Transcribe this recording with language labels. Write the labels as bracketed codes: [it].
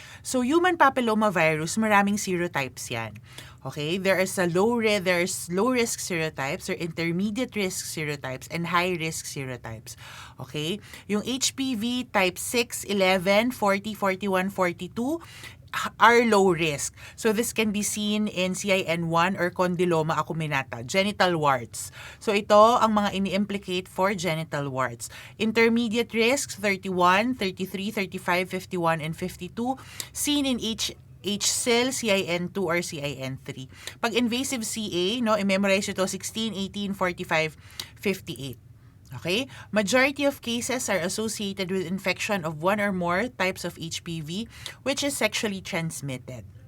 [en] So human papillomavirus, [tl] maraming serotypes yan. [en] Okay, there's low risk serotypes or intermediate risk serotypes and high risk serotypes. Okay, yung HPV type 6, 11, 40, 41, 42 are low risk. So this can be seen in CIN1 or condyloma acuminata, genital warts. [tl] So ito ang mga ini-implicate [en] for genital warts. Intermediate risks 31, 33, 35, 51, and 52 seen in HSIL, CIN2, or CIN3. [tl] Pag invasive CA, no, i-memorize ito 16, 18, 45, 58. Okay? [en] Majority of cases are associated with infection of one or more types of HPV, which is sexually transmitted.